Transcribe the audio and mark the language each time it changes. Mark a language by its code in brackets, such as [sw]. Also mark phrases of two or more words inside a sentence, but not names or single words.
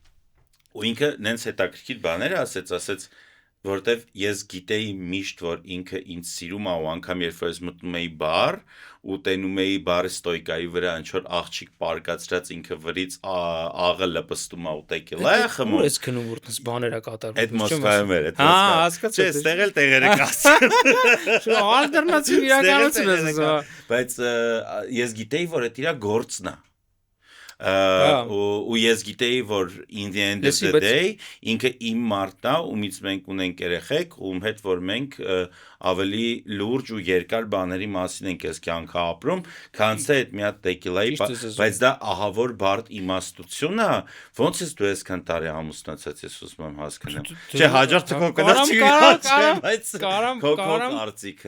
[hy] Ու ինքը նենց հետաքրքիր բաներ ասեց, որտեվ ես գիտեի միշտ, որ ինքը ինձ սիրում է ու անգամ երբ որ ես մտնում էի բար ու տենում էի բարի ստոյկայի վրա ինչ-որ աղջիկ պարկացրած ինքը վրից աղը լպստում է ու տեկիլա է խմում։ Ու ես գնում որտես բաներ է կատարվում։ Այդ Մոսկվայում էր, այդ Հա, Մոսկվա։ հասկացա։ Չէ, ստեղ էլ տեղերը կասեն։ Շո ալտերնատիվ իրականություն է։ Բայց ես գիտեի, որ այդ իր գործն է։ ու ես գիտեի, որ [en] in the end of the day [hy] ինքը իմ մարդն է, ումից մենք ունենք երեխեք, ում հետ որ մենք ավելի լուրջ ու երկար բաների մասին ենք այս կյանքը ապրում, քան թե այդ մի հատ տեկիլայի, բայց դա ահավոր բարդ իմաստություն է, ոնց ես դու այսքան տարի ամուսնացած ես ուզում եմ հասկանամ։ Չէ, հաջորդը քո կարծիքը։